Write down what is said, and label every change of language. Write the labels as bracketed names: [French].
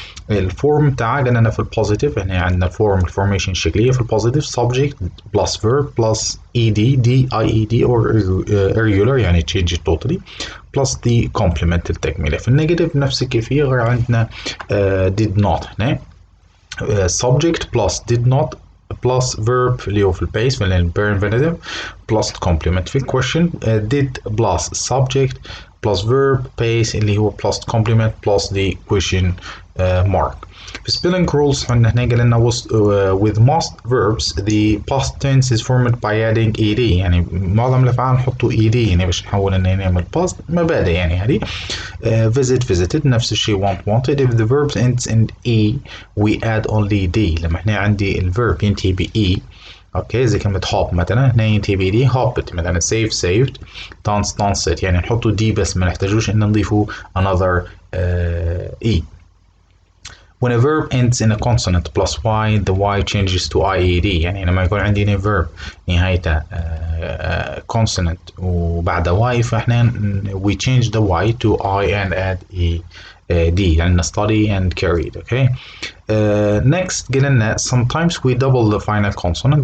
[Arabic] الفورم تاعها قلنا أنا في البوزيتيف هنا عندنا فورم الفورميشن الشكلية في البوزيتيف [English] subject plus verb plus ed d ied or irregular يعني change it totally plus the complement [Arabic] التكملة. في النيجاتيف نفس الكيفية غير عندنا did not هنا [English] subject plus did not plus verb [Arabic] اللي هو في البيس في الانفينيتيف [English] plus complement. [Arabic] في الكويشن [English] did plus subject plus verb base [Arabic] اللي هو [English] plus complement plus the question mark. [Arabic] في spelling rules عندنا هنا قال لنا [English] with most verbs the past tense is formed by adding ed. [Arabic] يعني معظم الافعال نحطوا ed يعني باش نحول ان نعمل past مبادئ يعني هذه. [English] visit visited [Arabic] نفس الشيء [English] want wanted. if the verb ends in e we add only d. [Arabic] لما هنا عندي الverb ينتهي ب e اوكي زي كلمة hop مثلا هنا ينتهي ب d hopped مثلا save saved dance danced يعني نحطوا d بس ما نحتاجوش ان نضيفوا [English] another e. When a verb ends in a consonant plus y the y changes to ied. [Arabic] يعني لما يكون عندي هنا [English] verb نهايته consonant وبعد y [Arabic] فاحنا [English] we change the y to I and add d يعني study and carried. Okay. Next قلنا sometimes we double the final consonant.